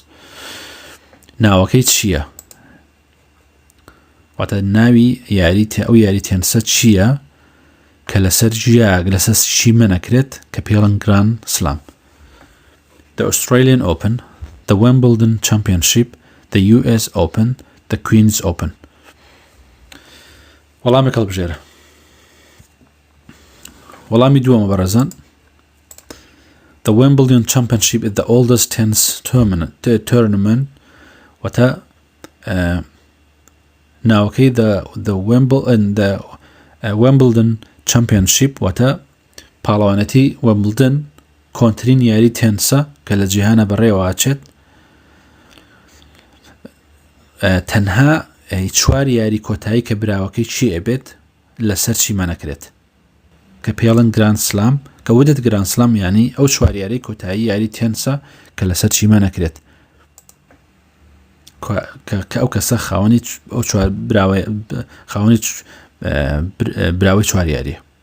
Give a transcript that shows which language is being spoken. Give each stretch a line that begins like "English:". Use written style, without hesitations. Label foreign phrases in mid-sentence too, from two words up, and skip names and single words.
Central Kurdish: ناوەکەی چییە؟ واتە ناوی ئەو یاری تێنسە چییە کە لەسەر ژیاگ لەسەر شیمە نەکرێت کە پێڵن گراند سلام؟
English: The Australian Open, the Wimbledon Championship, the US Open, the Queen's Open.
Central Kurdish: وەڵامی هەڵبژێرە. وەڵامی دووەمە بەڕێزان
English: The Wimbledon Championship is the oldest tennis tournament
Central Kurdish: واتە ناوەکەی
English: the Wimbledon Championship
Central Kurdish: واتە پاڵەوانەتی Wimbledon کۆنترین یاری تێنسە کە لە جیهانە بەڕێوە ئاچێت تەنها چوار یاری کۆتایی کە براوەکەی چی ئەبێت لەسەر چیمە نەکرێت کە پێڵن گراند سلام کە ودت گراند سلام یعنی ئەو چوار یاری کۆتایی یاری تێنسە کە لەسەر چیمە نەکرێت کە ئەو کەسە خاوەنی ئەو چوار خاوەنی براوەی چوار یاریە.